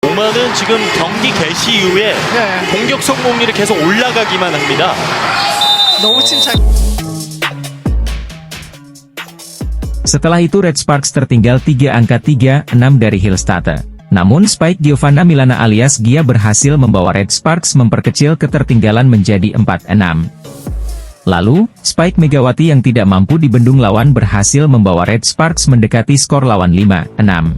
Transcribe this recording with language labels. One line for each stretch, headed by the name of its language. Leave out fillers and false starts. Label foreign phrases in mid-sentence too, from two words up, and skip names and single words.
Korean: 오마는 지금 경기 개시 이후에 네. 공격 성공률이 계속 올라가기만 합니다. 너무 침착.
Indonesian: Setelah itu Red Sparks tertinggal 3 angka 3-6 dari Hillstatte. Namun Spike Giovanna Milana alias Gia berhasil membawa Red Sparks memperkecil ketertinggalan menjadi 4-6. Lalu, Spike Megawati yang tidak mampu dibendung lawan berhasil membawa Red Sparks mendekati skor lawan 5-6.